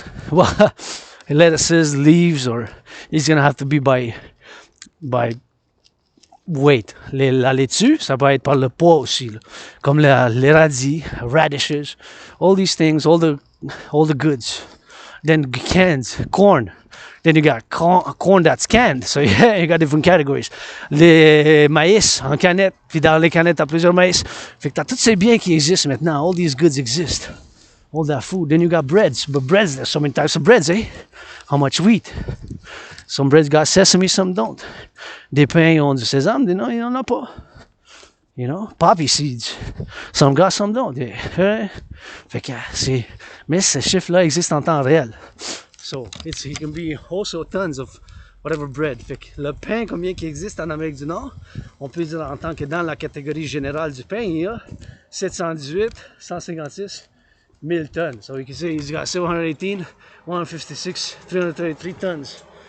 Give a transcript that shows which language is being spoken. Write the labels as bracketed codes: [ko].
[en] Well, lettuces, leaves, or it's gonna have to be by weight. [fr] La laitue, ça peut être par le poids aussi, là. Comme les radis, [en] radishes, all these things, all the goods. Then cans, corn. Then you got corn that's canned. So yeah, you got different categories. [fr] Les maïs en canette, puis dans les canettes, t'as plusieurs maïs. Fait que t'as tous ces biens qui existent maintenant. [en] All these goods exist. All that food. Then you got breads. But breads, there's so many types of breads, eh? How much wheat? Some breads got sesame, some don't. [fr] Des pains ont du sésame, des non, il n'en a pas. [en] You know, poppy seeds. Some got, some don't. Yeah. [fr] Fait que c'est... Mais ce chiffre-là existe en temps réel. [en] So, it can be also tons of whatever bread. [fr] Fait que le pain, combien qui existe en Amérique du Nord, on peut dire en tant que dans la catégorie générale du pain, il y a 718, 156 000 tonnes. [en] So you can say he's got 718, 156, 333 tons.